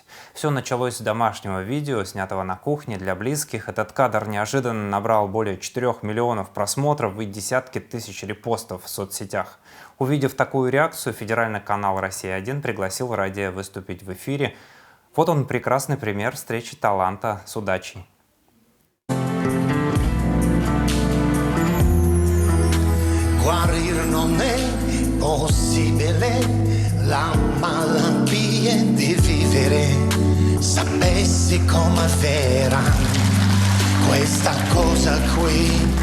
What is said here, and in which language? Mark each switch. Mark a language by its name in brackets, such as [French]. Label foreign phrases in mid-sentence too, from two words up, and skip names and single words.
[Russian] Все началось с домашнего видео, снятого на кухне для близких. Этот кадр неожиданно набрал более 4 миллионов просмотров и десятки тысяч репостов в соцсетях. Увидев такую реакцию, федеральный канал «Россия-1» пригласил Радия выступить в эфире. Вот он, прекрасный пример встречи таланта с удачей. [Italian] Guarir non è possibile, la malattia di vivere, sapessi com'è vera questa cosa qui.